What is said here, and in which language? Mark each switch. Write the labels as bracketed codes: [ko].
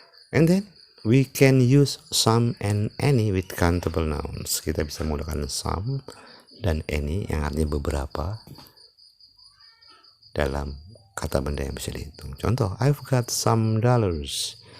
[en] And then we can use some and any with countable nouns. [id] Kita bisa menggunakan some dan any yang artinya beberapa dalam kata benda yang bisa dihitung. [en] Contoh, I've got some dollars.